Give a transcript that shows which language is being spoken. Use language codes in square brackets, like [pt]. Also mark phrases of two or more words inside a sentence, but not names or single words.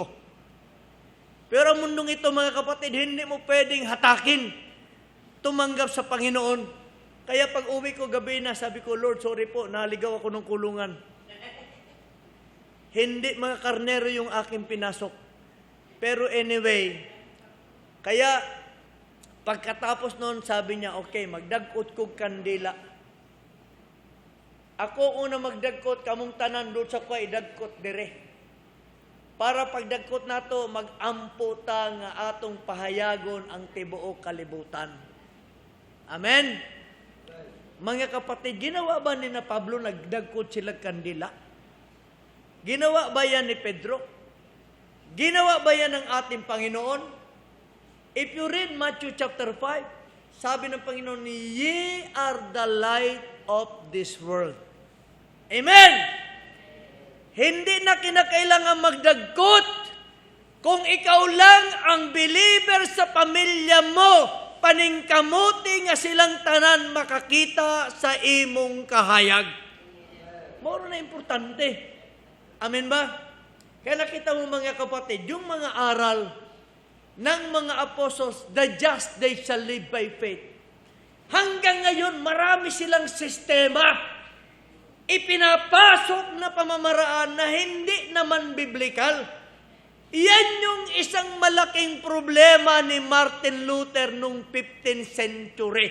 [tl] Pero ang mundong ito, mga kapatid, hindi mo pwedeng hatakin, tumanggap sa Panginoon. Kaya pag uwi ko gabi na, sabi ko, Lord, sorry po, naligaw ako ng kulungan. Hindi mga karnero yung aking pinasok. Pero anyway, kaya pagkatapos noon, sabi niya, okay, [ceb] magdagkot kog kandila. Ako una magdagkot, kamong tanan doon sa kwa, idagkot dire. Para pagdagkot nato, mag-ampo ta nga atong pahayagon ang tibuok kalibutan. Amen? [tl] Mga kapatid, ginawa ba ni na Pablo nagdagkot sila kandila? Ginawa ba yan ni Pedro? Ginawa ba yan ng ating Panginoon? [en] If you read Matthew chapter 5, [tl] sabi ng Panginoon, [en] ye are the light of this world. Amen! [tl] Hindi na kinakailangan magdagkot. Kung ikaw lang ang believer sa pamilya mo, [ceb] paningkamuti nga silang tanan makakita sa imong kahayag. Moro na importante. Amen ba? [tl] Kaya nakita mo mga kapatid, yung mga aral ng mga apostles, [en] the just they shall live by faith. [tl] Hanggang ngayon, marami silang sistema, ipinapasok na pamamaraan na hindi naman biblikal. Yan yung isang malaking problema ni Martin Luther noong 15th century.